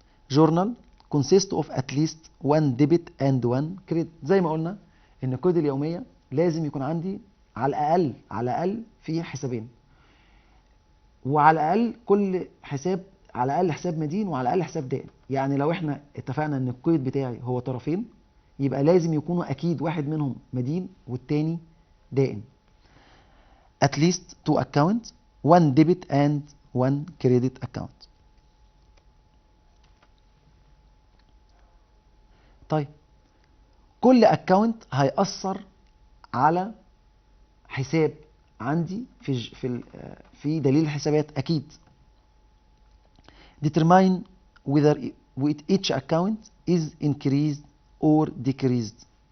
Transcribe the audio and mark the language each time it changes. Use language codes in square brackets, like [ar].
[en] Journal consist of at least one debit and one credit. [ar] زي ما قلنا ان القيود اليوميه لازم يكون عندي على الاقل في حسابين، وعلى الاقل كل حساب على الاقل حساب مدين وعلى الاقل حساب دائن. يعني لو احنا اتفقنا ان القيد بتاعي هو طرفين، يبقى لازم يكونوا اكيد واحد منهم مدين والتاني دائن. [en] at least two accounts, one debit and one credit account. [ar] طيب كل اكونت هيأثر على حساب عندي في دليل الحسابات اكيد. [en] determine whether each account is increased or decreased.